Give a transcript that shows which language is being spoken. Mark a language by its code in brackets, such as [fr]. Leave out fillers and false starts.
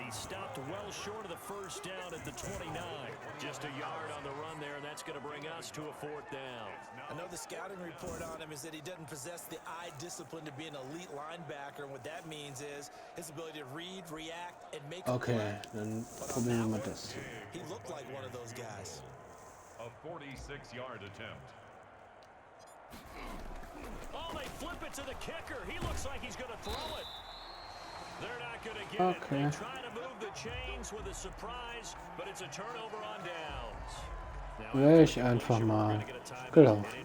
[en] He stopped well short of the 1st down at the 29. Just a yard on the run there, and that's going to bring us to a 4th down. I know the scouting report on him is that he doesn't possess the eye discipline to be an elite linebacker. And what that means is his ability to read, react, and make [de] Okay, dann probieren wir das. [en] He looked like one of those guys. A 46-yard attempt. Oh, they flip it to the kicker. He looks like he's going to throw it. They're not going to get it. They try to move the chains with a surprise, but it's a turnover on downs. [de] Wäre ich einfach mal gelaufen.